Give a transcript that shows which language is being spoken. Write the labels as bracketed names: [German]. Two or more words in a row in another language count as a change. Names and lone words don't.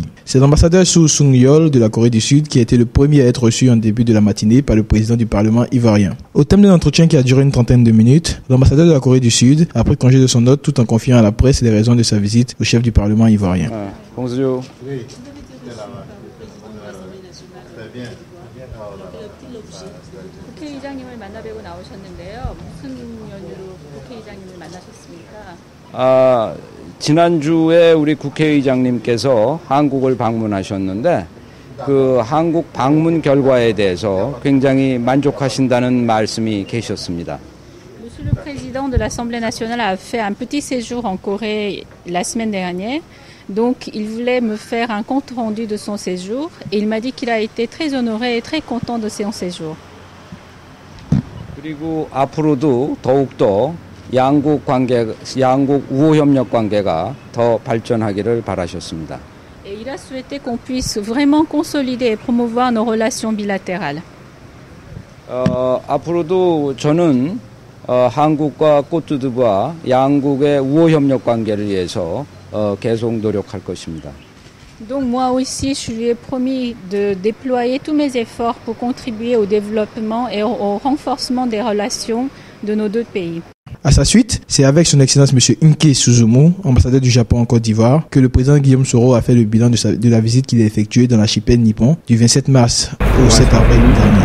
[French] C'est l'ambassadeur Soo Sung-yeol de la Corée du Sud qui a été le premier à être reçu en début de la matinée par le président du Parlement ivoirien. Au thème d'un entretien qui a duré une trentaine de minutes, l'ambassadeur de la Corée du Sud a pris congé de son hôte tout en confiant à la presse les raisons de sa visite au chef du Parlement ivoirien. Bonjour. Oui. [Korean] 지난주에 우리 국회의장님께서 한국을 방문하셨는데 그 한국 방문 결과에 대해서 굉장히 만족하신다는 말씀이 계셨습니다. [French] Monsieur le Président de l'Assemblée nationale a fait un petit séjour en Corée la semaine dernière. Donc, il voulait me faire un compte rendu de son séjour et il m'a dit qu'il a été très honoré et très content de son séjour. [Korean] 그리고 앞으로도 더욱더 양국 우호 협력 관계가 더 발전하기를 바라셨습니다. [French] Et il a souhaité qu'on puisse vraiment consolider et promouvoir nos relations bilatérales. [Korean] 앞으로도 저는 한국과 côte-d'Ivoire 양국의 우호 협력 관계를 위해서 계속 노력할 것입니다. [French] Donc moi aussi, je lui ai promis de déployer tous mes efforts pour contribuer au développement et au renforcement des relations de nos deux pays. À sa suite, c'est avec son excellence M. Inke Suzumu, ambassadeur du Japon en Côte d'Ivoire, que le président Guillaume Soro a fait le bilan de la visite qu'il a effectuée dans l'archipel nippon du 27 mars au 7 avril dernier.